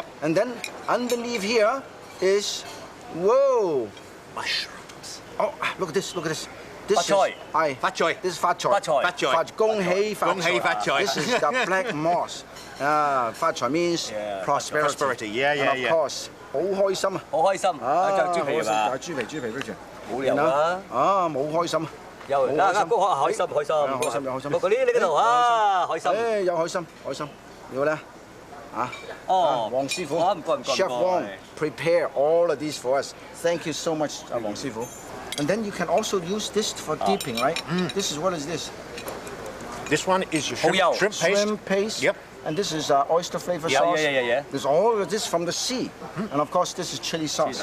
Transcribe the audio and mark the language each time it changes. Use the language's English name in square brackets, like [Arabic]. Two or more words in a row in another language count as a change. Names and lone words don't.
[English] And then underneath here is, whoa. Mushrooms. Oh, look at this, look at this. This [Cantonese] 發財. 發財. [English] This is [Cantonese] 發財. 發財. 發財. 恭喜發財. 恭喜發財. [English] This is the black moss. [Cantonese] 發財 [English] means prosperity. Prosperity, yeah. And of course, [Cantonese] 好開心啊！好開心，就豬皮嘛，豬皮俾佢。冇理由啊！冇開心。有嗱，開心。嗰啲你嗰度啊，開心。誒，有開心。要咧啊！黃師傅，唔該。 [English] Chef Wang prepare all of these for us. Thank you so much, 黃師傅。And then you can also use this for dipping, right? This is what is this? This one is your shrimp paste. Shrimp paste. Yep. And this is oyster flavor Yeah, sauce. yeah. There's all of this from the sea. And of course, this is chili sauce.